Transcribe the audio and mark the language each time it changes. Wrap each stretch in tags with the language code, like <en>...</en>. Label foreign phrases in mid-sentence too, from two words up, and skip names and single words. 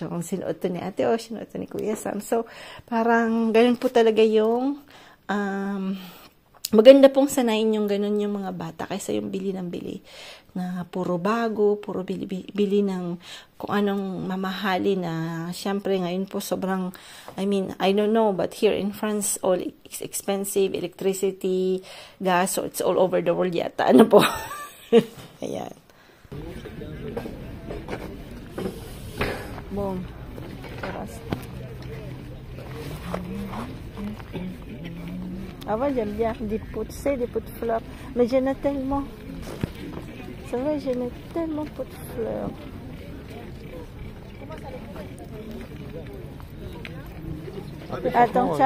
<tl>Yung sinuot to ni Ate Osh, sinuot to ni Kuya Sam. So, parang ganun po talaga yung maganda pong sanayin yung ganun yung mga bata kaysa yung bili ng bili na puro bago, puro bili ng kung anong mamahali na syempre ngayon po sobrang,</tl> <en>I don't know, but here in France all is expensive, electricity, gas, so it's all over the world yata.</en> <tl>Ano po? Ayan. Boom. Taras.</tl> <fr>Ah, j'aime bien des pots, tu sais, des pots de fleurs. Mais j'en ai tellement. C'est vrai, j'en ai tellement pots de fleurs. Attends, ça.</fr>